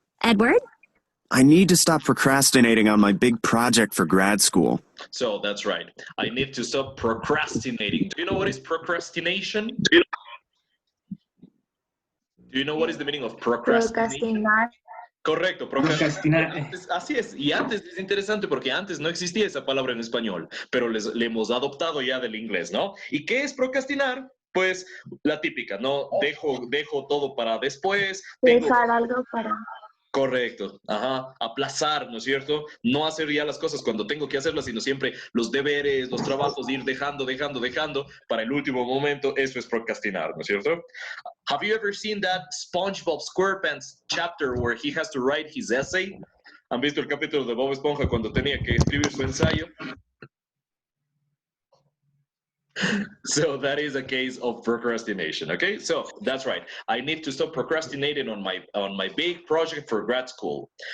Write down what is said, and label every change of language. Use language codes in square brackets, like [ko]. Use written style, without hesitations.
[en] Edward? I need to stop procrastinating on my big project for grad school. So that's right. I need to stop procrastinating. Do you know what is procrastination? Do you know what is the meaning of procrastination? [es] Procrastinar. Correcto, Procrastinar. procrastinar. Así es. Y antes es interesante porque antes no existía esa palabra en español, pero le hemos adoptado ya del inglés, ¿no? ¿Y qué es procrastinar? Pues la típica, ¿no? Dejo todo para después. Dejar algo para. Correcto, ajá, aplazar, ¿no es cierto? No hacer ya las cosas cuando tengo que hacerlas, sino siempre los deberes, los trabajos, ir dejando para el último momento. Eso es procrastinar, ¿no es cierto? [en] Have you ever seen that SpongeBob SquarePants chapter where he has to write his essay? [es] ¿Han visto el capítulo de Bob Esponja cuando tenía que escribir su ensayo? [en] So that is a case of procrastination. Okay, so that's right. I need to stop procrastinating on my big project for grad school.